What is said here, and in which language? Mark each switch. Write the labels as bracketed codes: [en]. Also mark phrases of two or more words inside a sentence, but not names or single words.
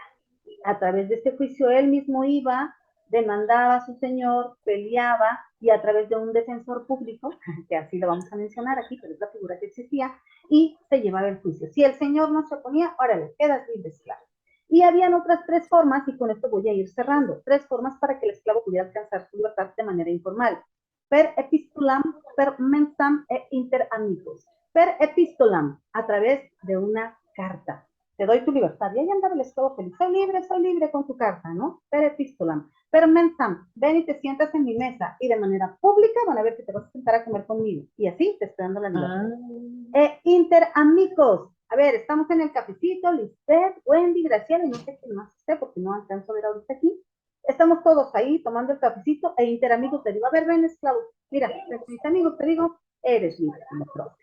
[es] A través de este juicio él mismo iba, demandaba a su señor, peleaba y a través de un defensor público, que así lo vamos a mencionar aquí, pero es la figura que existía, y se llevaba el juicio. Si el señor no se oponía, órale, quedas libre esclavo. Y habían otras tres formas, y con esto voy a ir cerrando, tres formas para que el esclavo pudiera alcanzar su libertad de manera informal. [la] Per epistulam, per mensam e inter amicos. Per epistulam, [es] a través de una carta. Te doy tu libertad. Y ahí andaba el esclavo feliz. Soy libre con tu carta, ¿no? [la] Per epistulam. Per mensam, [es] ven y te sientas en mi mesa. Y de manera pública van a ver que te vas a sentar a comer conmigo. Y así te estoy dando la libertad. [la] Inter amigos. [es] A ver, estamos en el cafecito, Lisbeth, Wendy, Graciela, y no sé quién más esté, porque no alcanzo a ver ahorita aquí. Estamos todos ahí tomando el cafecito e interamigos te digo, a ver, ven esclavo, mira, mis amigos te digo, eres libre, como profe.